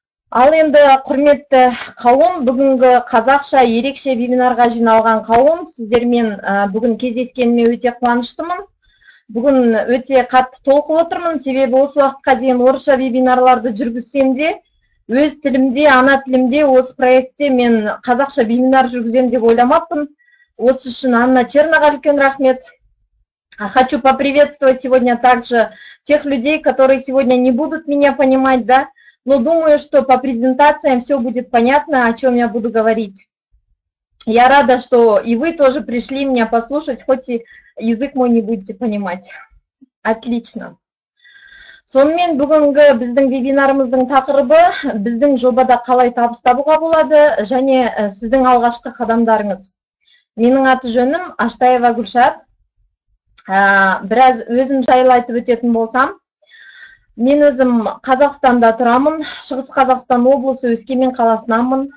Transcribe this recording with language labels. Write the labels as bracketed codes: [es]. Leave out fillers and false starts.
[kk] Ал енді құрметті қауым, бүгінгі қазақша ерекше вебинарға жиналған қауым, сіздермен бүгін кездескеніме өте қуаныштымын. Бүгін өте қатты толқып отырмын, себебі осы уақытқа дейін орысша вебинарларды жүргізсем де, өз тілімде, ана тілімде осы проектте мен қазақша вебинар жүргізем деп ойламаппын. Осы үшін Анна Черноға үлкен рахмет. [ru] Хочу поприветствовать сегодня также тех людей, которые сегодня не будут меня понимать, да, но думаю, что по презентациям все будет понятно, о чем я буду говорить. Я рада, что и вы тоже пришли меня послушать, хоть и язык мой не будете понимать. Отлично. [kk] Сонымен бүгінгі біздің вебинарымыздың тақырыбы біздің жобада қалай табыс табуға болады және сіздің алғашқы қадамдарыңыз. Менің аты жөнім Аштаева Гүлшат. Біраз өзім жайлы айтып өтетін болсам, мен өзім Қазақстанда тұрамын, Шығыс Қазақстан облысы Өскемен қаласынамын.